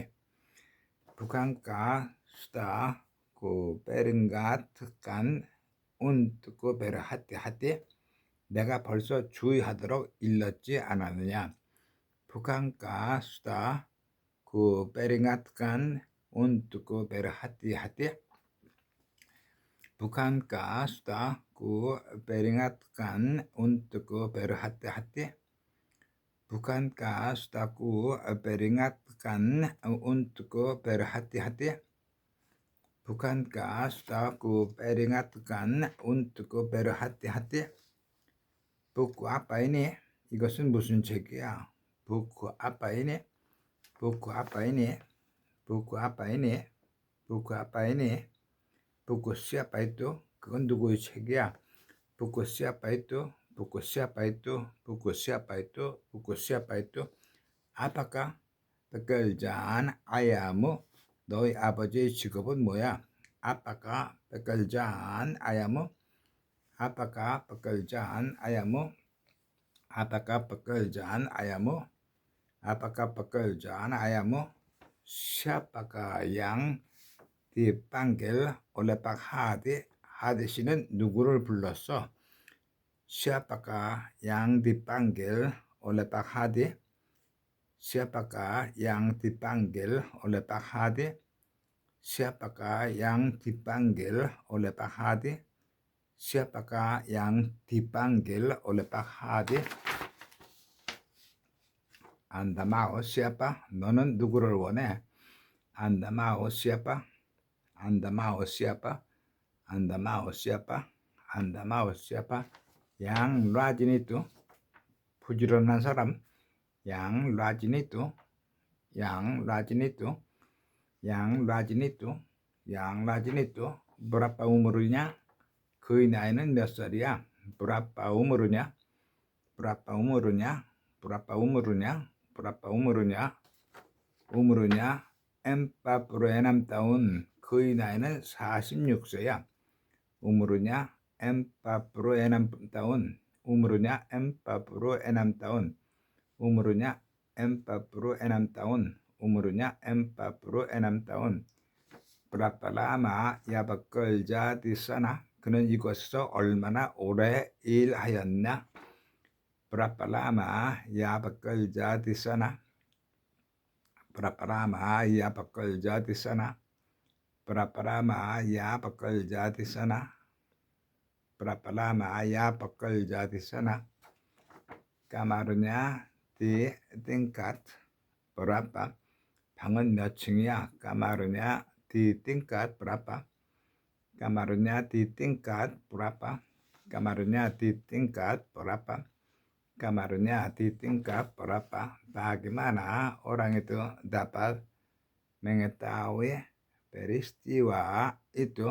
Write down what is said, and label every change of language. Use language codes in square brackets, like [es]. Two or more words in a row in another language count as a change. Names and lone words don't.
[id] Bukankah sudah kuperingatkan untuk berhati-hati? [ko] 내가 벌써 주의하도록 일렀지 않았느냐? [id] Bukankah sudah kuperingatkan untuk berhati-hati? Bukankah sudah kuperingatkan untuk berhati-hati? Bukankah sudah kuperingatkan untuk berhati-hati? Bukankah sudah kuperingatkan untuk berhati-hati? Buku apa ini? [ko] 이것은 무슨 책이야? [id] buku apa ini? buku apa ini? buku apa ini? buku apa ini? buku siapa itu? [ko] 그건 누구의 책이야? [id] buku siapa itu? buku siapa itu? buku siapa itu? buku siapa itu? Apakah pekerjaan ayahmu? [ko] 너희 아버지의 직업은 뭐야? [id] Apakah pekerjaan ayahmu? Apakah pekerjaan ayahmu? Apakah pekerjaan ayahmu? Apakah pekerjaan ayahmu? Siapakah yang dipanggil oleh Pak Hadi. [ko] 하디 씨는 누구를 불렀어? [id] Siapakah yang dipanggil oleh Pak Hadi? Siapakah yang dipanggil oleh Pak Hadi? Siapakah yang dipanggil oleh Pak Hadi? Siapakah yang dipanggil oleh Pak Hadi? Anda mau siapa? [ko] 너는 누구를 원해? [id] Anda mau siapa? Anda mau siapa? Anda mau siapa? Anda mau siapa? Yang rajin itu, [ko] 부지런한 사람. [id] Yang rajin itu, yang rajin itu, yang rajin itu, yang rajin itu. Berapa umurnya? [ko] 그의 나이는 몇 살이야? [id] Berapa umurnya? Berapa umurnya? Berapa umurnya? Berapa umurnya? Umurnya 46 tahun. [ko] 그의 나이는 46세야. [id] Umurnya 46 tahun. Umurnya 46 tahun. Umurnya 46 tahun. Umurnya 46 tahun. Berapa lama ia bekerja di sana? [ko] 그는 이곳에서 얼마나 오래 일하였나? [id] Berapa lama ia bekerja di sana? Berapa lama ia bekerja di sana? Berapa lama ia bekerja di sana? Berapa lama ia bekerja di sana? Kamarnya di tingkat berapa? [ko] 방은 몇 층이야? [id] Kamarnya di tingkat berapa? Kamarnya di tingkat berapa? Kamarnya di tingkat berapa? Kamarnya di tingkat berapa? Bagaimana orang itu dapat mengetahui peristiwa itu?